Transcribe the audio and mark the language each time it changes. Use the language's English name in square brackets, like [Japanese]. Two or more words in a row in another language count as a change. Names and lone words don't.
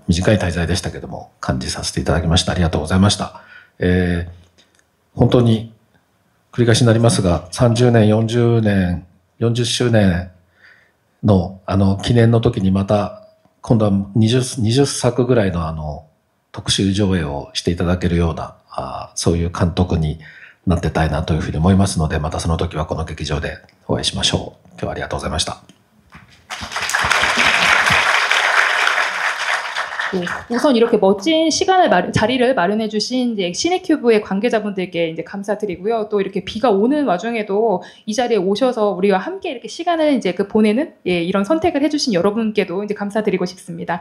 [Japanese] 短い滞在でしたけども感じさせていただきました。ありがとうございました。本当に繰り返しになりますが、30年、40年、40周年の記念の時にまた、今度は20作ぐらいの特集上映をしていただけるような、そういう監督になってたいなというふうに思いますので、またその時はこの劇場でお会いしましょう。今日はありがとうございました。 [Korean] 네, 우선 이렇게 멋진 자리를 마련해 주신 이제 시네큐브의 관계자분들께 이제 감사드리고요. 또 이렇게 비가 오는 와중에도 이 자리에 오셔서 우리와 함께 이렇게 시간을 이제 보내는 이런 선택을 해주신 여러분께도 이제 감사드리고 싶습니다.